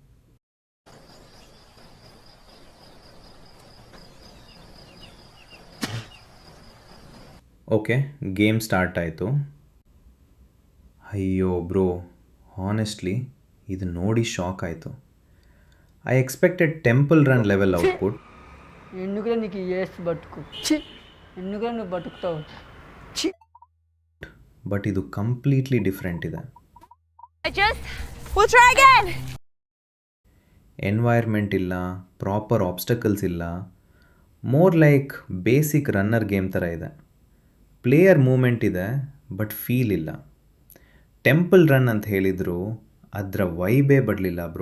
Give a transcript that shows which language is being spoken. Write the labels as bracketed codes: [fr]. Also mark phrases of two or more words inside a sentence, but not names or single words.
[kn] ಓಕೆ, [en] game start [kn] ಆಯಿತು. ಅಯ್ಯೋ ಬ್ರೋ, ಹಾನೆಸ್ಟ್ಲಿ ಇದು ನೋಡಿ ಶಾಕ್ ಆಯಿತು. [en] I expected Temple Run level output. [te] ఎందుకురా నీకు ఏస్ బతుకు ఛీ ఎందుకురా నువ్వు బతుకుతావు ఛీ [kn] ಬಟ್ ಇದು [en] completely different [kn] ಇದೆ. [en] We'll try again. [kn] ಎನ್ವೈರ್ಮೆಂಟ್ ಇಲ್ಲ, [en] proper obstacles [kn] ಇಲ್ಲ, [en] more like basic runner game [kn] ಥರ ಇದೆ. [en] player movement [kn] ಇದೆ, ಬಟ್ ಫೀಲ್ ಇಲ್ಲ. ಟೆಂಪಲ್ ರನ್ ಅಂತ ಹೇಳಿದ್ರು, ಅದರ ವೈಬೇ ಬರಲಿಲ್ಲ ಬ್ರೋ.